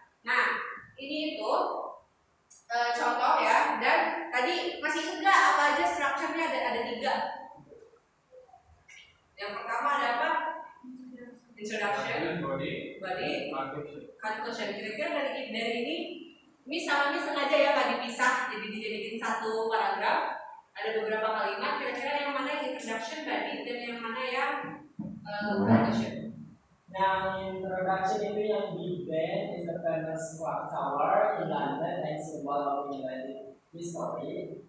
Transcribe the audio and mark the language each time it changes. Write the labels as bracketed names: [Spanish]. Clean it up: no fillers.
[Indonesian] Nah, ini itu contoh ya, dan tadi masih enggak apa aja strukturnya ada 3. Yang pertama ada apa? [English] Introduction, body, conclusion. [Indonesian] Kira-kira dari ini sama sengaja ya nggak dipisah, jadi dijadiin satu paragraf. Ada beberapa kalimat. Kira-kira yang mana yang introduction, body, dan yang mana yang conclusion? Yang introduction itu yang [English] Big Ben is a famous clock tower in London and symbol of England history.